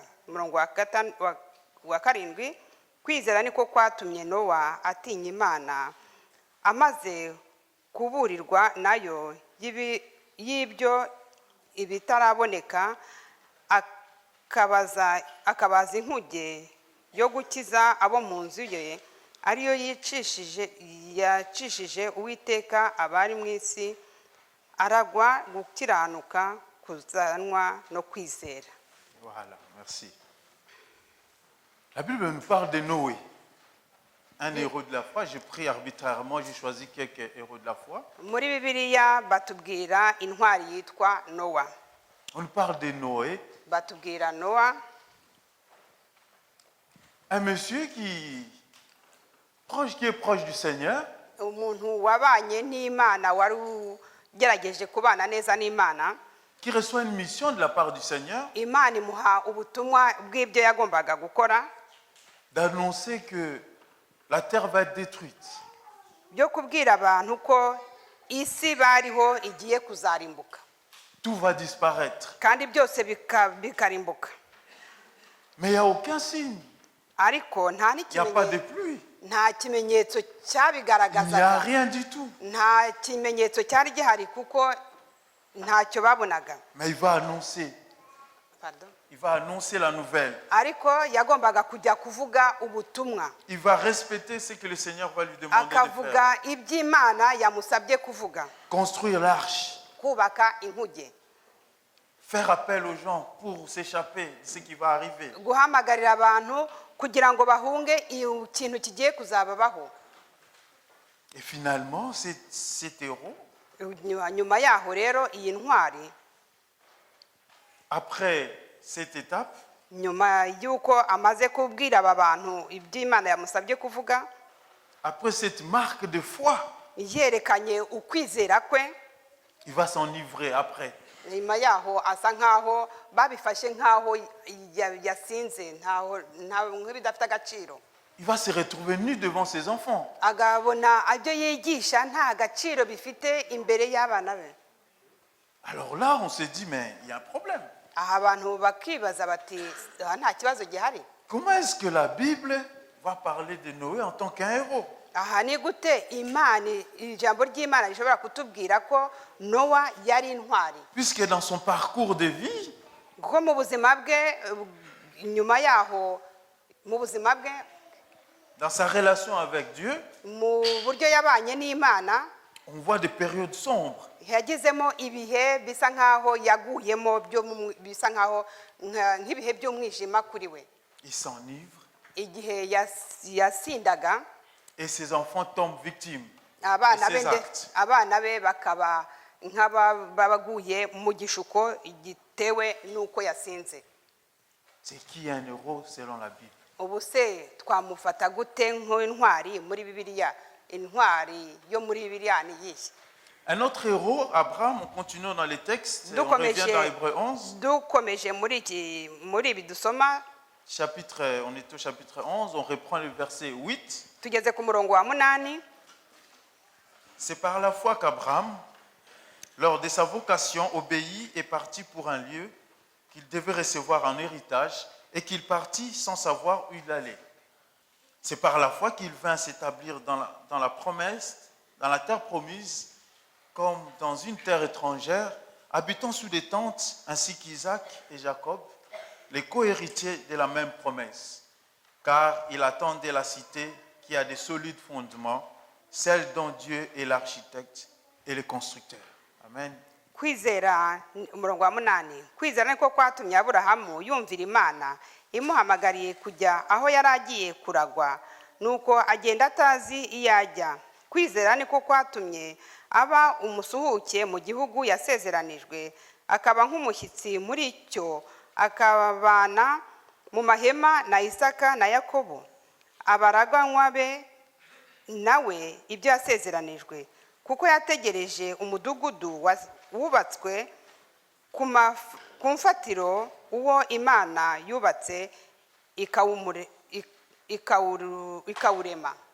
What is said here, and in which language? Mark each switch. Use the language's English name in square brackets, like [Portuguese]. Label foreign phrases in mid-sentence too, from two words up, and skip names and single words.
[Kinyarwanda] Umurongo wa 7, kwizera niko kwatumye Nowa atinya Imana, amaze kuburirwa nayo y'ibyo ibitaraboneka, akabaza inkuge yo gukiza abo mu nzu ye, ariyo yacishije Uwiteka abari mu isi, aragwa gukiranuka kuzanwa no kwizera. [French] Voilà, merci. La Bible nous parle de Noé, un héros de la foi. J'ai pris arbitrairement, j'ai choisi quelques héros de la foi. [Kinyarwanda] Muri Bibiliya batubwira intwari yitwa Nowa. [French] On nous parle de Noé, [Kinyarwanda] Batubwira Nowa, [French] un monsieur qui est proche du Seigneur, [Kinyarwanda] umuntu wabanye n'Imana, wari ugerageje kubana neza n'Imana. [French] qui reçoit une mission de la part du Seigneur, [Kinyarwanda] Imana imuha ubutumwa bw'ibyo yagombaga gukora, [French] d'annoncer que la terre va être détruite. [Kinyarwanda] byo kubwira abantu ko isi bariho igiye kuzarimbuka [French] Tout va disparaître. [Kinyarwanda] kandi byose bikarimbuka. [French] Mais il n'y a aucun signe. [Kinyarwanda] Ariko nta [French] Il n'y a pas de [Kinyarwanda] n'ikimenyetso, [French] pluie. [Kinyarwanda] nta kimenyetso [French] Il n'y a [Kinyarwanda] cyabigaragazaga, [French] rien du tout. [Kinyarwanda] nta kimenyetso cyari gihari kuko ntacyo babonaga. [French] Mais il va annoncer. Pardon. Il va annoncer la nouvelle. [Kinyarwanda] Ariko yagombaga kujya kuvuga ubutumwa, [French] Il va respecter ce que le Seigneur va lui demander de faire. [Kinyarwanda] akavuga iby'Imana yamusabye kuvuga, [French] Construire l'arche. [Kinyarwanda] kubaka inkuge, [French] Faire appel aux gens pour s'échapper de ce qui va arriver. [Kinyarwanda] guhamagarira abantu kugira ngo bahunge ikintu kigiye kuzababaho. [French] Et finalement, cet héros, [Kinyarwanda] Nyuma yaho rero iyi ntwari, [French] après cette étape, [Kinyarwanda] nyuma y'uko amaze kubwira aba bantu iby'Imana yamusabye kuvuga, [French] après cette marque de foi, [Kinyarwanda] yerekanye ukwizera kwe, [French] il va s'enivrer après. [Kinyarwanda] nyuma yaho asa nkaho babifashe nkaho yasinze, nk'ibidafite agaciro. [French] Il va se retrouver nu devant ses enfants. [Kinyarwanda] Agabona ibyo yigisha nta gaciro bifite imbere y'abana be. [French] Alors là, on se dit, mais il y a un problème. [Kinyarwanda] Aha abantu bakibaza bati nta kibazo gihari. [French] Comment est-ce que la Bible va parler de Noé en tant qu'un héros? [Kinyarwanda] Aha ni gute Imana, ijambo ry'Imana rishobora kutubwira ko Nowa yari intwari? [French] Puisque dans son parcours de vie, [Kinyarwanda] Kuko mu buzima bwe, nyuma yaho mu buzima bwe, [French] dans sa relation avec Dieu, [Kinyarwanda] mu buryo yabanye n'Imana, [French] on voit des périodes sombres. [Kinyarwanda] yagezemo ibihe bisa nkaho yaguyemo, bisa nkaho nk'ibihe by'umwijima kuri we. [French] Il s'enivre [Kinyarwanda] Igihe yasindaga, [French] et ses enfants tombent victimes de [Kinyarwanda] abana [French] ses actes. [Kinyarwanda] be bakaba nk'abaguye mu gishuko gitewe n'uko yasinze. [French] C'est qui un héros selon la Bible? [Kinyarwanda] Ubu se twamufata gute nk'intwari muri Bibiliya? Intwari yo muri Bibiliya ni iyihe? [French] Un autre héros, Abraham, on continue dans les textes, et on revient dans Hébreux 11, [Kinyarwanda] dukomeje muri ibi dusoma, [French] on est au chapitre 11, on reprend le verset 8. [Kinyarwanda] tugeze ku murongo wa 8. [French] C'est par la foi qu'Abraham, lors de sa vocation, obéit et partit pour un lieu qu'il devait recevoir en héritage et qu'il partit sans savoir où il allait. C'est par la foi qu'il vint s'établir dans la promesse, dans la terre promise, comme dans une terre étrangère, habitant sous des tentes, ainsi qu'Isaac et Jacob, les co-héritiers de la même promesse. Car il attendait la cité qui a des solides fondements, celle dont Dieu est l'architecte et le constructeur. Amen. [Kinyarwanda] Kwizera, umurongo wa 8. Kwizera niko kwatumye Aburahamu yumvira Imana imuhamagariye kujya aho yari agiye kuragwa, nuko agenda atazi iyo ajya. Kwizera niko kwatumye aba umusuhuke mu gihugu yasezeranijwe, akaba nk'umushyitsi muri cyo, akabana mu mahema na Isaka na Yakobo, abaraganywa be nawe ibyo yasezeranijwe, kuko yategereje umudugudu wubatswe ku mfatiro uwo Imana yubatse ikawurema.